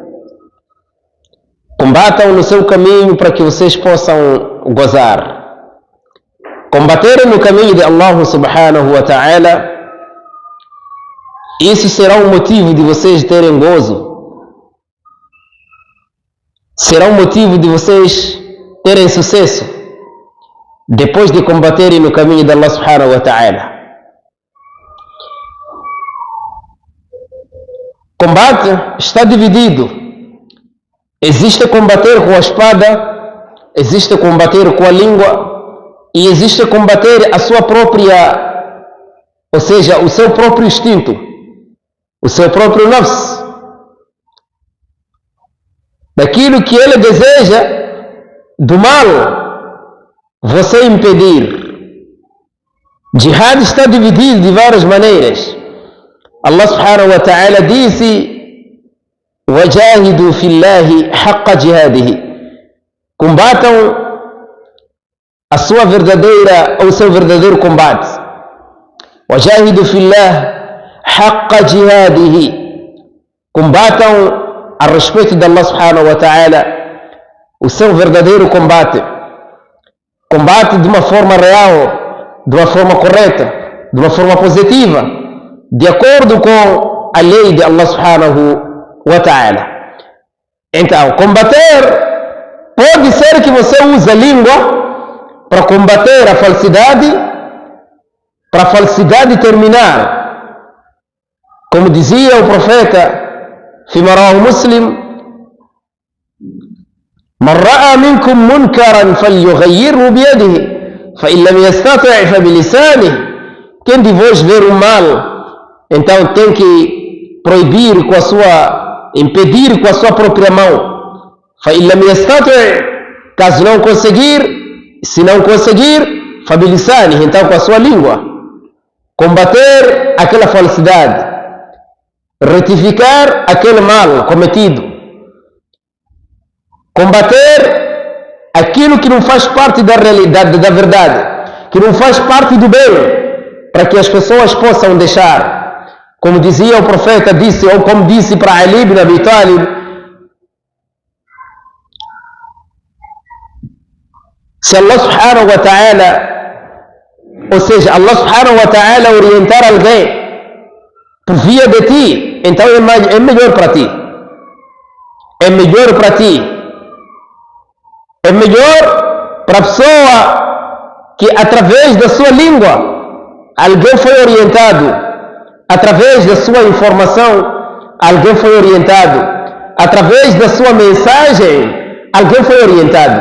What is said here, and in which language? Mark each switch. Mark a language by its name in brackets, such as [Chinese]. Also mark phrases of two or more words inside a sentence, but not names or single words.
[Portuguese] Combatam no seu caminho para que vocês possam gozar. Combaterem no caminho de [Arabic] الله سبحانه وتعالى, [Portuguese] isso será um motivo de vocês terem gozo. Será um motivo de vocês terem sucesso depois de combaterem no caminho de [Arabic] الله سبحانه وتعالى. [Portuguese] Combate está dividido. Existe combater com a espada, existe combater com a língua e existe combater a sua própria, ou seja, o seu próprio instinto, o seu próprio nafs, daquilo que ele deseja do mal, você impedir. Jihad está dividido de várias maneiras. [Arabic] الله سبحانه وتعالى [Portuguese] disse: [Arabic] وَجَاهِدُوا فِي اللَّهِ حَقَّ جِهَادِهِ. [Portuguese] Combatam a sua verdadeira, ou seu verdadeiro combate. [Arabic] وَجَاهِدُوا فِي اللَّهِ حَقَّ جِهَادِهِ. [Portuguese] Combatam a respeito de [Arabic] الله سبحانه وتعالى [Portuguese] o seu verdadeiro combate. Combate de uma forma real, de uma forma correta, de uma forma positiva, de acordo com a lei de [Arabic] الله سبحانه وتعالى. [Portuguese] Então, combater pode ser que você use a língua para combater a falsidade, para a falsidade terminar. Como dizia o profeta, [Arabic] فيما رواه مسلم: من رأى منكم منكرا فليغيره بيده فإن لم يستطع فبلسانه. [Portuguese] Quem de vós ver o mal, então tem que proibir com a sua, impedir com a sua própria mão. [Arabic] فَإِنْ لَمْ يَسْتَطِعْ, [Portuguese] caso não conseguir, se não conseguir, فَبِلِسَانِهِ, então com a sua língua. Combater aquela falsidade, retificar aquele mal cometido, combater aquilo que não faz parte da realidade, da verdade, que não faz parte do bem, para que as pessoas possam deixar. Como dizia o profeta, disse, ou como disse para Ali ibn Abi Talib: se [Arabic] الله سبحانه وتعالى, [Portuguese] ou seja, [Arabic] الله سبحانه وتعالى [Portuguese] orientar alguém por via de ti, então é melhor para ti. É melhor para ti. É melhor para a pessoa que através da sua língua alguém foi orientado, através da sua informação alguém foi orientado, através da sua mensagem alguém foi orientado.